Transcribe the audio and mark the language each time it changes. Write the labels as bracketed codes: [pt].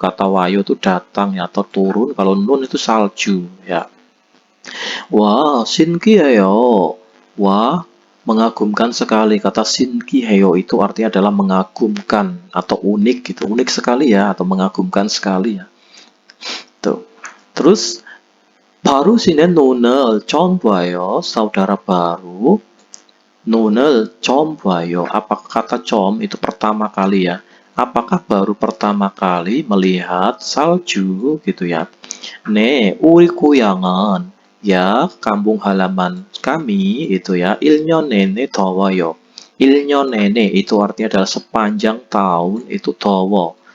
[id] Kata wayo itu datang ya, atau turun. Kalau nun itu salju ya. Wah, [ko] 신기해요. [id] Wah, mengagumkan sekali. Kata 신기해요 itu artinya adalah mengagumkan atau unik gitu. Unik sekali ya, atau mengagumkan sekali ya. Tuh. [ko] Terus 바로 씨는 눈을 처음 봐요. Saudara Baru 눈을 처음 봐요. [id] Apakah kata 처음 itu pertama kali ya? Apakah baru pertama kali melihat salju gitu ya? [ko] 네, 우리 고향은 [id] ya, kampung halaman kami itu ya, [ko] 1년 내내 더워요. 1년 내내 [id] itu artinya adalah sepanjang tahun itu 더워.